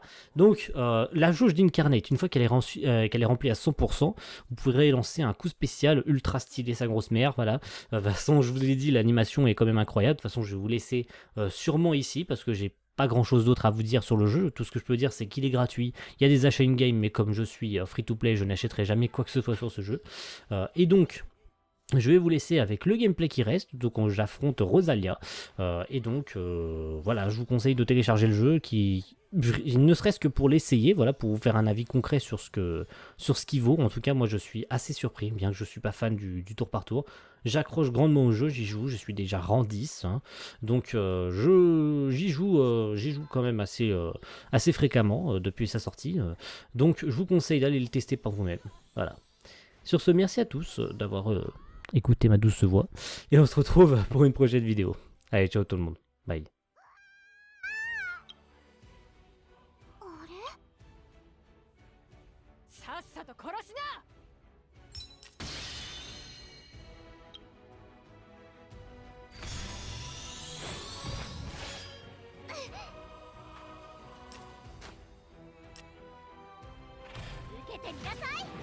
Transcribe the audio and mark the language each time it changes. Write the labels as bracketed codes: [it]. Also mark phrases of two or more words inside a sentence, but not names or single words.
[fr] Donc la jauge d'Incarnate, une fois qu'elle est remplie à 100%, vous pourrez lancer un coup spécial ultra stylé, sa grosse mère, voilà. De toute façon, je vous l'ai dit, l'animation est quand même incroyable. De toute façon, je vais vous laisser sûrement ici parce que j'ai pas grand chose d'autre à vous dire sur le jeu. Tout ce que je peux dire, c'est qu'il est gratuit. Il y a des achats in-game, mais comme je suis [en] free to play, [fr] je n'achèterai jamais quoi que ce soit sur ce jeu. Et donc, je vais vous laisser avec le gameplay qui reste, donc j'affronte Rosalia, et donc voilà, je vous conseille de télécharger le jeu, ne serait-ce que pour l'essayer, voilà, pour vous faire un avis concret sur ce qu'il vaut. En tout cas, moi je suis assez surpris, bien que je ne suis pas fan du tour par tour. J'accroche grandement au jeu, j'y joue, je suis déjà rang 10, hein, donc j'y joue quand même assez fréquemment depuis sa sortie, donc je vous conseille d'aller le tester par vous-même. Voilà. Sur ce, merci à tous d'avoir écoutez ma douce voix. Et on se retrouve pour une prochaine vidéo. Allez, ciao tout le monde. Bye. [ja] さっさと殺しな。受けてみなさい。